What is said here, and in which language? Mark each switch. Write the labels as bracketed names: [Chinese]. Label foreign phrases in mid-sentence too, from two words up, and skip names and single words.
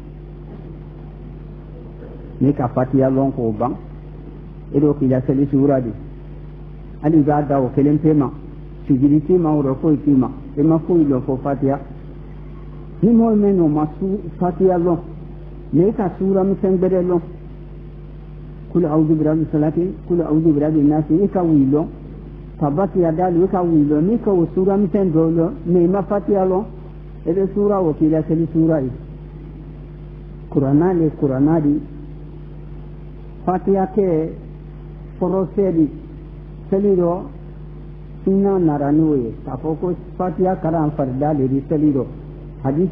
[Bambara] ni ka fatiya lɔn k'o ban e do k'i la seli suura de hali i b'a da o kelen pe ma sujudi t'i ma wɛrɛ foyi t'i ma i ma foyi lɔn fo fatiya ni mɔgɔ min n'o ma fatiya lɔn mais i ka suura misɛn gbɛdɛ lɔn [Arabic] قل أعوذ برب الفلق قل أعوذ برب الناس [Bambara] i ka wuli lɔn ka fatiya dalu i ka wuli lɔn n'i ka o suura misɛn dɔw lɔn mais i ma fatiya lɔn e bɛ suura o k'i la seli suura ye kuranna di fatiya kɛ fɔrɔsɛ di seli dɔ sunna nara n'o ye k'a fɔ ko fatiya kalan farida de di seli dɔ hadisi